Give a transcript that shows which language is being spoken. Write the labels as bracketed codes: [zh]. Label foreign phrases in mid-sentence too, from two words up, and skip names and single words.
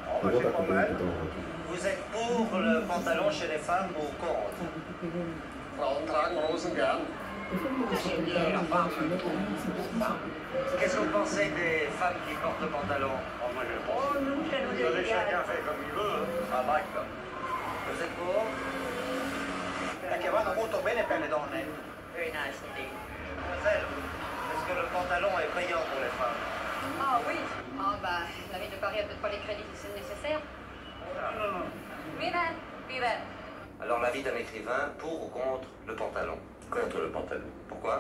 [fr] Vous êtes pour le pantalon chez les femmes ou contre? J'aime bien la femme. Qu'est-ce que vous pensez des femmes qui portent le pantalon? Moi je pense. Oh, nous, ça nous est égal. Chacun fait comme il veut. Ah, d'accord. Vous êtes pour? [it] Perché vanno molto bene per le donne. [en] Very nice indeed. [fr] Mademoiselle, est-ce que le pantalon est payant pour les femmes? Ah oui. Ah bah, la ville de Paris a peut-être pas les crédits qui sont nécessaires. Non. Viven. Alors l'avis d'un écrivain, pour ou contre le pantalon? Contre le pantalon. Pourquoi?